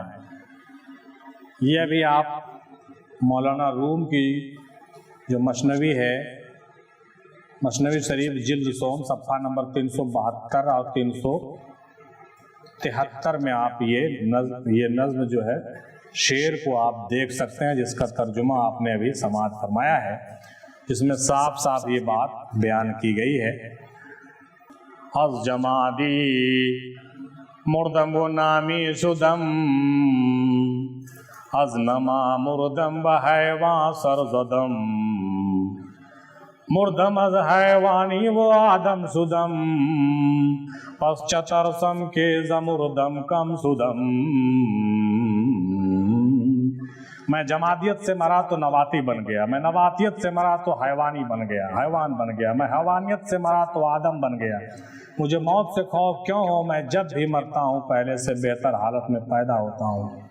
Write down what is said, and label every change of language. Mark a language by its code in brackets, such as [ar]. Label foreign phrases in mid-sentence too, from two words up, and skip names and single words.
[ur] یہ ابھی آپ مولانا روم کی جو مثنوی ہے، مثنوی شریف جلد سوم صفحہ نمبر 372 اور 373 میں آپ یہ نظم جو ہے شعر کو آپ دیکھ سکتے ہیں، جس کا ترجمہ آپ نے ابھی سماعت فرمایا ہے، جس میں صاف صاف یہ بات بیان کی گئی ہے۔ [fa] از جمادی مردم و نامی شدم، از نما مردم و حیوان سر زدم، مردم از حیوانی و آدم شدم، پس چترسم کے زمردم کم شدم۔ [ur] میں جمادیت سے مرا تو نباتی بن گیا، میں نباتیت سے مرا تو حیوانی بن گیا، حیوان بن گیا، میں حیوانیت سے مرا تو آدم بن گیا۔ مجھے موت سے خوف کیوں ہو، میں جب بھی مرتا ہوں پہلے سے بہتر حالت میں پیدا ہوتا ہوں۔